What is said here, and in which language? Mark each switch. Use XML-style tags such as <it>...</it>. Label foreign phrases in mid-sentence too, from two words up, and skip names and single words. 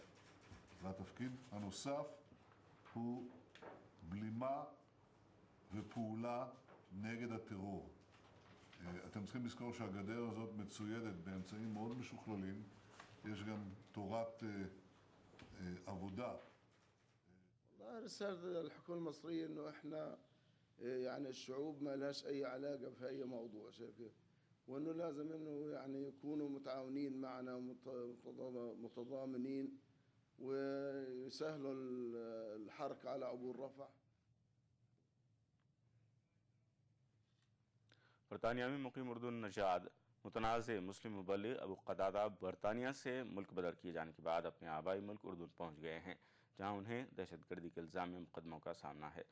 <he>והתפקיד הנוסף הוא בלימה ופעולה נגד הטרור. אתם צריכים לזכור שהגדר הזאת מצוידת באמצעים מאוד משוכללים. יש גם תורת עבודה.</he> <ar>والله رسالة الحكومة المصرية إنه إحنا يعني الشعوب ما لهاش أي علاقة في أي موضوع شايف كيف؟ وإنه لازم إنه يعني يكونوا متعاونين معنا متضامنين ويسهلوا الحركة على عبور رفح.</ar> <ur>برطانیہ میں مقیم اردو نژاد متنازع مسلم مبلغ ابو قتادہ برطانیہ سے ملک بدر کیے جانے کے بعد اپنے آبائی ملک اردن پہنچ گئے ہیں، جہاں انہیں دہشت گردی کے الزام میں مقدموں کا سامنا ہے.</ur>